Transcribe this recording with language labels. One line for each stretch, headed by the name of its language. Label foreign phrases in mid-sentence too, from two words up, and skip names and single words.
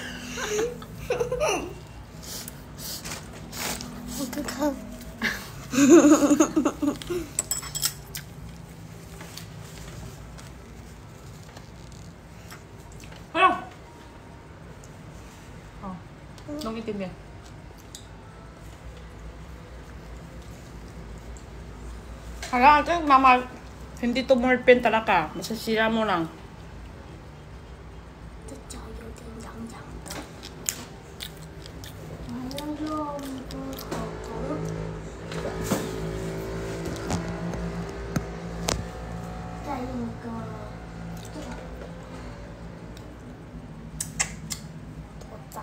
Chinese: 我看看。好了。好，弄一点点。
Filipino: Hala, ito mama, hindi tumulpin talaga. Masasira mo lang.
Chinese: 这脚有点痒痒的，我还要用一个口红，再用一个这个，多脏！